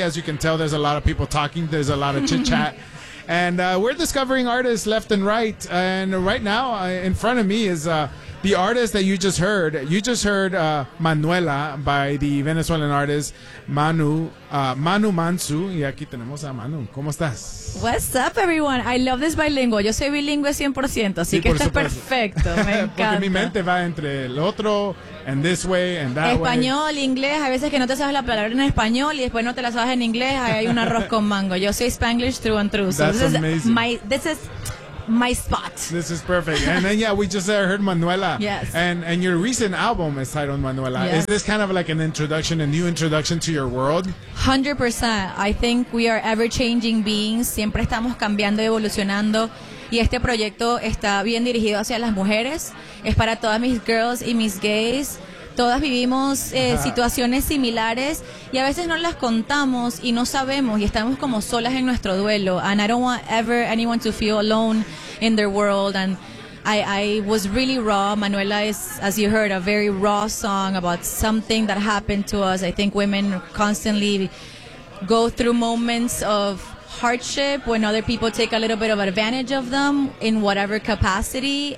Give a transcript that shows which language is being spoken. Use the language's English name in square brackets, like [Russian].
[English] As you can tell, there's a lot of people talking. There's a lot of chit-chat. And we're discovering artists left and right. And right now, in front of me is the artist that you just heard. You just heard Manuela by the Venezuelan artist Manu Manu Mansu. [Spanish] Y aquí tenemos a Manu. ¿Cómo estás? [English] What's up, everyone? I love this bilingual. [Spanish] Yo soy bilingüe 100%, así que está perfecto. Me encanta. Porque mi mente va entre el otro, [English] and this way, and that [Spanish] español, [English] way. [Spanish] Inglés. A veces que no te sabes la palabra en español y después no te la sabes en inglés, hay un arroz con mango. Yo soy Spanglish [English] true and true. That's this amazing. This is my spot. This is perfect. And then, yeah, we just heard Manuela. Yes. And your recent album is titled Manuela. Yes. Is this kind of like an introduction, a new introduction to your world? 100%. I think we are ever-changing beings. [Spanish] Siempre estamos cambiando y evolucionando. Y este proyecto está bien dirigido hacia las mujeres. Es para todas mis girls y mis gays. Todas vivimos situaciones similares y a veces no las contamos y no sabemos y estamos como solas en nuestro duelo. [English] And I don't want ever anyone to feel alone in their world. And I was really raw. Manuela is, as you heard, a very raw song about something that happened to us. I think women constantly go through moments of hardship when other people take a little bit of advantage of them in whatever capacity.